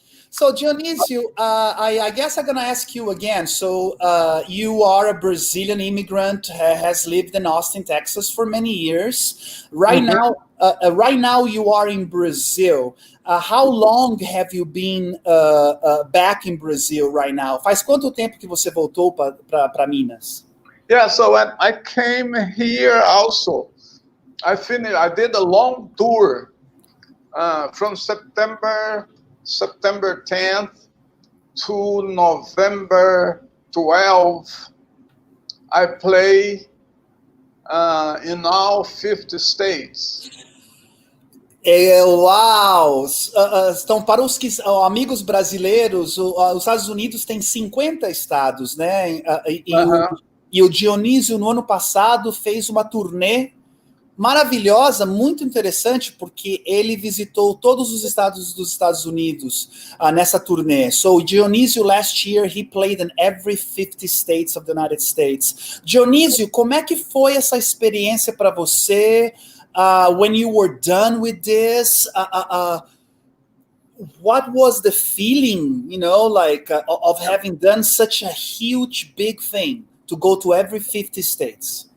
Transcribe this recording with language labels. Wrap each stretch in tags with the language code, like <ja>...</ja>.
<en>So, Dionisio, I guess I'm going to ask you again. So, you are a Brazilian immigrant, has lived in Austin, Texas for many years. Right now, you are in Brazil. How long have you been back in Brazil right now?</en> <pt>Faz quanto tempo que você voltou para Minas?</pt> <en>Yeah, so I came here also. I did a long tour from September 10th to November 12th. I play in all 50 states.</en> <pt>Uau! Então, para os amigos brasileiros, os Estados Unidos tem 50 estados, né? E o Dionísio, no ano passado, fez uma turnê maravilhosa, muito interessante, porque ele visitou todos os estados dos Estados Unidos nessa turnê.</pt> <en>So, Dionísio, last year, he played in every 50 states of the United States.</en> <pt>Dionísio, como é que foi essa experiência para você?</pt> <en>When you were done with this, what was the feeling, you know, like of having done such a huge, big thing to go to every 50 states?</en>